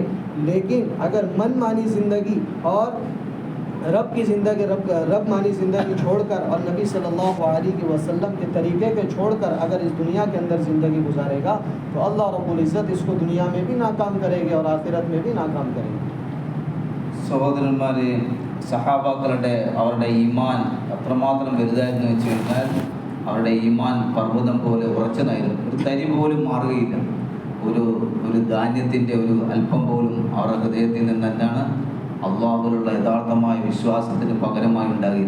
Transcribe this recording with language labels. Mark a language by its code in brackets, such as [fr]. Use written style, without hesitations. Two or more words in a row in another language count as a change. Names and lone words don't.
[hi] लेकिन अगर मन मानी ज़िंदगी और रब की ज़िंदगी रब मानी ज़िंदगी छोड़कर और नबी [ar] صلى الله عليه وسلم [hi] के तरीक़े पे छोड़कर अगर इस दुनिया के अंदर ज़िंदगी गुजारेगा तो [ar] الله رب العزة [hi] इसको दुनिया में भी नाकाम करेंगे और आखिरत में भी नाकाम करेंगे। [ml] സഹോദരന്മാരെ, സഹാബാക്കളുടെ അവരുടെ ഈമാൻ എത്രമാത്രം വലുതായിരുന്നു വെച്ച് കഴിഞ്ഞാൽ അവരുടെ ഈമാൻ പർവ്വതം പോലെ ഉറച്ചതായിരുന്നു. ഒരു തരി പോലും മാറുകയില്ല. ഒരു ധാന്യത്തിൻ്റെ ഒരു അല്പം പോലും അവരുടെ ഹൃദയത്തിൽ നിന്ന് എന്താണ് അള്ളാഹുവിലുള്ള യഥാർത്ഥമായ വിശ്വാസത്തിന് പകരമായി ഉണ്ടാകില്ല.